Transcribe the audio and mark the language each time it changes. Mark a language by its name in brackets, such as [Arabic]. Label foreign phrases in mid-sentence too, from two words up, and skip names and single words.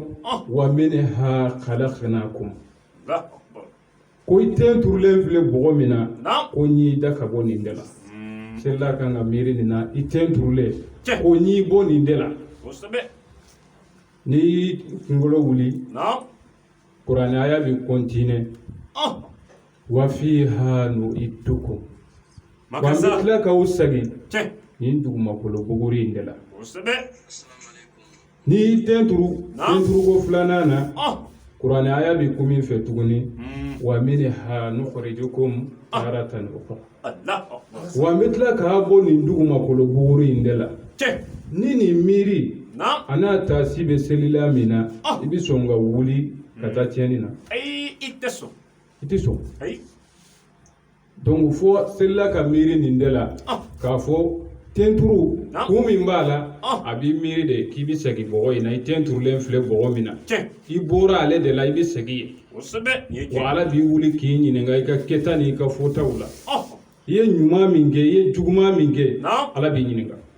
[Arabic] ومنها خلقناكم [Bambara] ko i tenturulen filɛ bɔgɔ min na ko n'i da ka bɔ nin de la selila kan ka miiri nin na i tenturulen ko n'i bɔ nin de la n'i y'i kunkolo wuli kuranɛ aya bɛ continue [Arabic] وفيها نعيدكم [Bambara] wa an bɛ tila k'aw segin nin dugumakolo buguri in de la n'i y'i tenturuko filanan na kuranɛ aya bɛ kun min fɛ tuguni [Arabic] ومنها نخرجكم تارة أخرى [Bambara] wa an bɛ tila k'a bɔ nin dugumakolo buguri in de la ni nin miiri a n'a taasi bɛ selila min na i bɛ sɔn ka wuli ka taa tiɲɛni na i tɛ sɔn donc fo selila ka miiri nin de la k'a fɔ tenturu kun min b'a la a b'i miiri de k'i bɛ segin bɔgɔ in na i tenturulen filɛ bɔgɔ min na i bɔra ale de la i bɛ segin yen wa ala b'i wuli k'i ɲininka i ka kɛta n'i ka fɔtaw la i ye ɲuman min kɛ i ye juguman min kɛ ala b'i ɲininka